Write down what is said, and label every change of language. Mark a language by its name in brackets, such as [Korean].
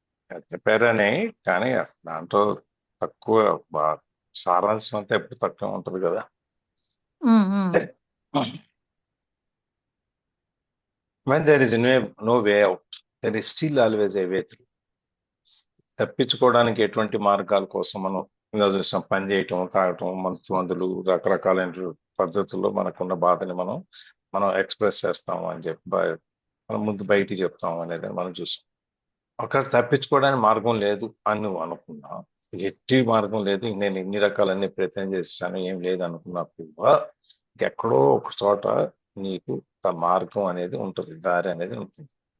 [Telugu] పెద్ద పేరనే, కానీ దాంట్లో తక్కువ సారాంశం అంతా ఎప్పుడు తక్కువ ఉంటుంది కదా. [English] When there is no way out, there is still always a way through. [Telugu] తప్పించుకోవడానికి ఎటువంటి మార్గాల కోసం మనం ఇలా చూసాం, పని చేయటం, తాగటం, మందులు, రకరకాలైన పద్ధతుల్లో మనకున్న బాధని మనం ఎక్స్ప్రెస్ చేస్తాము అని చెప్పి మనం ముందు బయటికి చెప్తాము అనేది మనం చూసాం. ఒక తప్పించుకోవడానికి మార్గం లేదు అని నువ్వు అనుకున్నా, ఎట్టి మార్గం లేదు, నేను ఇన్ని రకాలన్నీ ప్రయత్నం చేస్తాను, ఏం లేదు అనుకున్నప్పుడు ఎక్కడో ఒక చోట నీకు మార్గం అనేది ఉంటుంది, దారి అనేది ఉంటుంది.